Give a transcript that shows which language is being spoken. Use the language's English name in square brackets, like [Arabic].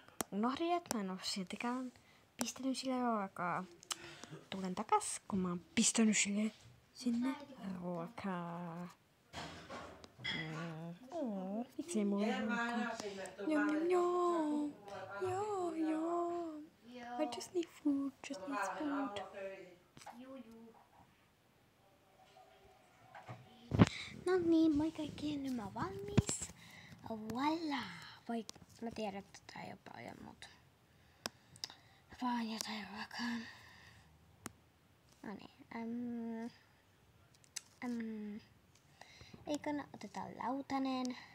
[Finnish] Unohdin, että mä en oo siltikään pistänyt sille ruokaa. Tulen takas, kun mä oon pistänyt sille sinne ruokaa. Miksei mulla ole ruokaa? Jom, jom, jom. Joo, joo. [English] I just need food, just need food. [Finnish] No niin, moi kaikki, nyt mä oon valmis. Voila! Voi, mä tiedän, että tää ei oo paljon, mut vaan jotain ruokaa. No niin, eikö otetaan lautanen.